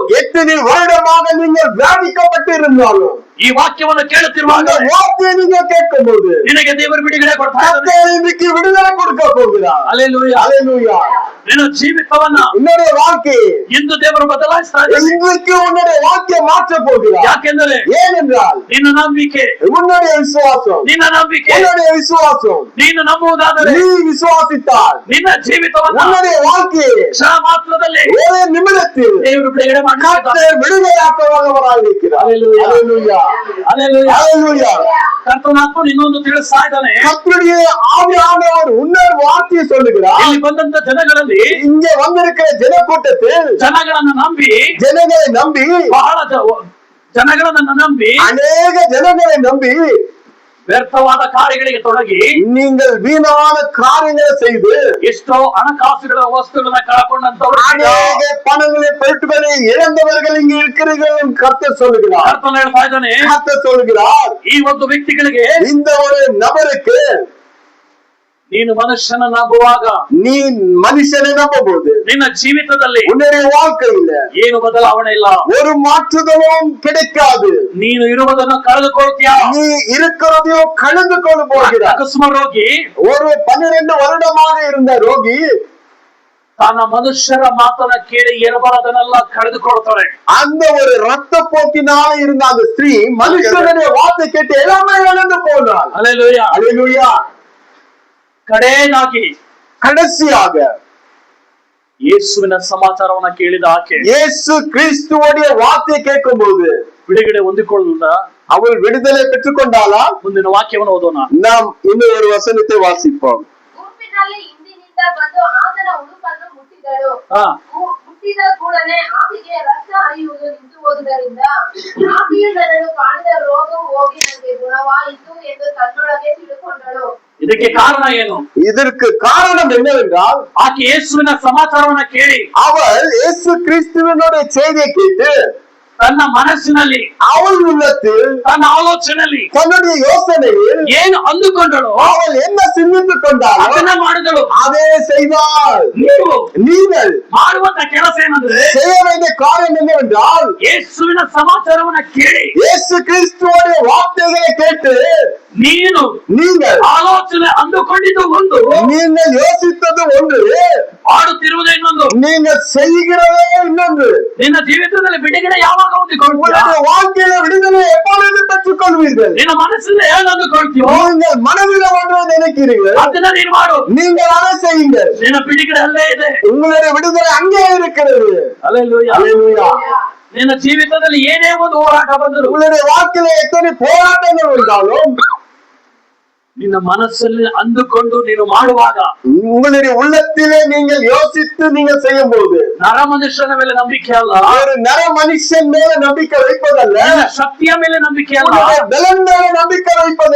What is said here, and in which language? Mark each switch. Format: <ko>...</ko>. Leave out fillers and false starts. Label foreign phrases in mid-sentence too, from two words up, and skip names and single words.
<ta>எத்தனை வருடமாக நீங்கள் வியாதிக்கப்பட்டு இருந்தாலும்</ta> <kn>ಈ ವಾಕ್ಯವನ್ನು ಕೇಳುತ್ತಿರುವಾಗ</kn> <ta>அந்த வார்த்தையை நீங்க கேட்கும் போது</ta> <kn>ನಿನಗೆ ದೇವರು ಬಿಡುಗಡೆ ಕೊಡ್ತಾ ಇದ್ದಾನೆ.</kn> <ta>கர்த்தர் இன்னைக்கு விடுதலை கொடுக்க போகிறார்.</ta> <en>Hallelujah. Hallelujah.</en> <kn>ನಿನ್ನ ಜೀವಿತವನ್ನ</kn> <ta>உன்னுடைய வாழ்க்கையை</ta> <kn>ಇಂದು ದೇವರು ಬದಲಾಯಿಸ್ತಾ ಇದ್ದಾನೆ.</kn> <ta>இன்றைக்கு உன்னுடைய வாழ்க்கையை மாற்ற போகிறார்.</ta> <kn>ಯಾಕೆಂದರೆ</kn> <ta>ஏனென்றால்</ta> <kn>ನಿನ್ನ ನಂಬಿಕೆ</kn> <ta>உன்னுடைய விசுவாசம்</ta> <kn>ನಿನ್ನ ನಂಬಿಕೆ</kn> <ta>உன்னுடைய விசுவாசம்</ta> <kn>ನೀನು ನಂಬುವುದಾದರೆ</kn> <ta>நீ விசுவாசித்தால்</ta> <kn>ನಿನ್ನ ಜೀವಿತವನ್ನ</kn> <ta>உன்னுடைய வாழ்க்கையை</ta> <kn>ಕ್ಷಣ ಮಾತ್ರದಲ್ಲಿ</kn> <ta>ஒரே நிமிடத்தில்</ta> <kn>ದೇವರು ಬಿಡುಗಡೆ ಮಾಡ್ತಾರೆ.</kn> <ta>கர்த்தர் விடுதலையாக்க வல்லவராய் இருக்கிறார்.</ta> <en>Hallelujah. Hallelujah. Hallelujah. Hallelujah.</en> <kn>ಕರ್ತನಾತ್ಮ ಇನ್ನೊಂದು ತಿಳಿಸ್ತಾ ಇದ್ದಾನೆ.</kn> <ta>கர்த்தருடைய ஆவியானவர் உன்னர் வார்த்தையை சொல்லுகிறார்.</ta> <kn>ಇಲ್ಲಿ ಬಂದಂತ ಜನಗಳಲ್ಲಿ</kn> <ta>இங்கே வந்திருக்கிற ஜனக்கூட்டத்தில்</ta> <kn>ಜನಗಳನ್ನ ನಂಬಿ</kn> <ta>ஜனங்களை நம்பி</ta> <kn>ಬಹಳ ಜನಗಳನ್ನ ನಂಬಿ</kn> <ta>அநேக ஜனங்களை நம்பி</ta> <kn>ವ್ಯರ್ಥವಾದ ಕಾರ್ಯಗಳಿಗೆ ತೊಡಗಿ</kn> <ta>நீங்கள் வீணான காரியங்களை செய்து</ta> <kn>ಎಷ್ಟೋ ಹಣಕಾಸುಗಳ ವಸ್ತುಗಳನ್ನ ಕಳ್ಕೊಂಡಂತವ್ರು</kn> <ta>அநேக பணங்களை பொருட்களை இழந்தவர்கள் இங்கே இருக்கிறீர்கள் என்று கர்த்தர் சொல்லுகிறார்.</ta> <kn>ಕರ್ತನ ಹೇಳ್ತಾ ಇದ್ದಾನೆ.</kn> <ta>கர்த்தர் சொல்லுகிறார்</ta> <kn>ಈ ಒಂದು ವ್ಯಕ್ತಿಗಳಿಗೆ</kn> <ta>இந்த ஒரு நபருக்கு</ta> <kn>ನೀನು ಮನುಷ್ಯನ ನಂಬುವಾಗ</kn> <ta>நீ மனுஷனை நம்பும்போது</ta> <kn>ನಿನ್ನ ಜೀವಿತದಲ್ಲಿ</kn> <ta>உன்னுடைய வாழ்க்கையில</ta> <kn>ಏನು ಬದಲಾವಣೆ ಇಲ್ಲ.</kn> <ta>ஒரு மாற்றுதலும் கிடைக்காது.</ta> <kn>ನೀನು ಇರುವುದನ್ನು ಕಳೆದುಕೊಳ್ತೀಯ.</kn> <ta>நீ இருக்கிறதையும் கலந்து கொண்டு போகிறார்.</ta> <kn>ಅಕಸ್ಮಾತ್ ರೋಗಿ</kn> <ta>ஒரு 12 வருடமாக இருந்த ரோகி</ta> <kn>ತನ್ನ ಮನುಷ್ಯರ ಮಾತನ್ನ ಕೇಳಿ ಇರಬಾರದನ್ನೆಲ್ಲ ಕಳೆದುಕೊಳ್ತಾಳೆ.</kn> <ta>அந்த ஒரு ரத்த போக்கினால இருந்த அந்த ஸ்திரீ மனுஷனுடைய வார்த்தை கேட்டு எல்லாமே இழந்து போனாள்.</ta> <en>Hallelujah.</en> <ta>அல்லேலூயா.</ta> <kn>ಕಡೆಯದಾಗಿ</kn> <ta>கடைசியாக</ta> <kn>ಯೇಸುವಿನ ಸಮಾಚಾರವನ್ನ ಕೇಳಿದ ಆಕೆ</kn> <ta>இயேசு கிறிஸ்துவோடைய வார்த்தையை கேட்கும்போது</ta> <kn>ಬಿಡುಗಡೆ ಹೊಂದಿಕೊಳ್ಳದ</kn> <ta>அவள் விடுதலை பெற்றுக் கொண்டாளா?</ta> <kn>ಮುಂದಿನ ವಾಕ್ಯವನ್ನು ಓದೋಣ.</kn> <ta>நாம் இன்னும் ஒரு வசனத்தை வாசிப்போம்.</ta> <kn>ಗುಂಪಿನಲ್ಲಿ ಹಿಂದಿನಿಂದ ಬಂದು ಆತನ ಉಡುಪನ್ನು ಮುಟ್ಟಿದಳು. ಹಾ ಮುಟ್ಟಿದ ಕೂಡಲೇ ಆಕೆಗೆ ರಕ್ತ ಹರಿಯುವುದು ನಿಂತು ಹೋದುದರಿಂದ ಆಕೆಯು ನನ್ನನ್ನು ಕಾಣಿದ ರೋಗವು ಹೋಗಿ ನನಗೆ ಗುಣವಾಯಿತು ಎಂದು ತನ್ನೊಳಗೆ ತಿಳುಕೊಂಡಳು. ಇದಕ್ಕೆ ಕಾರಣ ಏನು?</kn> <ta>இதற்கு காரணம் என்னவென்றால்</ta> <kn>ಆಕೆ ಯೇಸುವಿನ ಸಮಾಚಾರವನ್ನ ಕೇಳಿ</kn> <ta>அவள் இயேசு கிறிஸ்துவினுடைய செய்தியை கேட்டு</ta> <kn>ತನ್ನ ಮನಸ್ಸಿನಲ್ಲಿ</kn> <ta>அவள் உள்ளத்தில்</ta> <kn>ತನ್ನ ಆಲೋಚನೆಯಲ್ಲಿ</kn> <ta>தன்னுடைய யோசனையில்</ta> <kn>ಏನು ಅಂದುಕೊಂಡಳು</kn> <ta>அவள் என்ன சிந்தித்துக் கொண்டாள்</ta> <kn>ಅದನ್ನ ಮಾಡಿದಳು.</kn> <ta>அதே செய்தாள்.</ta> <kn>ನೀವು</kn> <ta>நீங்கள்</ta> <kn>ಮಾಡುವಂತ ಕೆಲಸ ಏನಂದ್ರೆ</kn> <ta>செய்ய வேண்டிய காரியம் என்னவென்றால்</ta> <kn>ಯೇಸುವಿನ ಸಮಾಚಾರವನ್ನ ಕೇಳಿ</kn> <ta>இயேசு கிறிஸ்துவோடைய வார்த்தைகளை கேட்டு</ta> <kn>ನೀನು</kn> <ta>நீங்கள்</ta> <kn>ಆಲೋಚನೆ ಅಂದುಕೊಂಡಿದ್ದು ಒಂದು,</kn> <ta>நீங்கள் யோசித்தது ஒன்று,</ta> <kn>ಮಾಡುತ್ತಿರುವುದು ಇನ್ನೊಂದು.</kn> <ta>நீங்கள் செய்கிறதே இன்னொன்று.</ta> <kn>ನಿನ್ನ ಜೀವಿತದಲ್ಲಿ ಬಿಡುಗಡೆ ಯಾವಾಗ ಹೊಂದಿಕೊಳ್ತೀಯ?</kn> <ta>உங்களுடைய வாழ்க்கையில விடுதலை எப்பொழுது பெற்றுக் கொள்வீர்கள்?</ta> <kn>ನಿನ್ನ ಮನಸ್ಸಿಂದ ಏನು ಅಂದುಕೊಳ್ತೀಯೋ</kn> <ta>நீங்கள் மனதில் ஒன்று நினைக்கிறீர்கள்,</ta> <kn>ಅದನ್ನ ನೀನು ಮಾಡು.</kn> <ta>நீங்கள் அதை செய்யுங்கள்.</ta> <kn>ನಿನ್ನ ಬಿಡುಗಡೆ ಅಲ್ಲೇ ಇದೆ.</kn> <ta>உங்களுடைய விடுதலை அங்கே இருக்கிறது.</ta> <en>Hallelujah.</en> <ta>அல்லேலூயா.</ta> <kn>ನಿನ್ನ ಜೀವಿತದಲ್ಲಿ ಏನೇ ಒಂದು ಹೋರಾಟ ಬಂದರು,</kn> <ta>உங்களுடைய வாழ்க்கையில எத்தனை போராட்டங்கள் வந்தாலும்</ta> <kn>ನಿನ್ನ ಮನಸ್ಸಲ್ಲಿ ಅಂದುಕೊಂಡು ನೀನು ಮಾಡುವಾಗ</kn> <ta>உங்களுடைய உள்ளத்திலே நீங்கள் யோசித்து நீங்கள் செய்யும் போது</ta> <kn>ನರ ಮನುಷ್ಯನ ಮೇಲೆ ನಂಬಿಕೆ ಅಲ್ಲ,</kn> <ta>ஒரு நர மனுஷன் மேல நம்பிக்கை வைப்பதல்ல,</ta> <kn>ನಿನ್ನ ಶಕ್ತಿಯ ಮೇಲೆ ನಂಬಿಕೆ ಅಲ್ಲ,</kn> <ta>உன்னுடைய பலன் மேல நம்பிக்கை வைப்பதல்ல,</ta>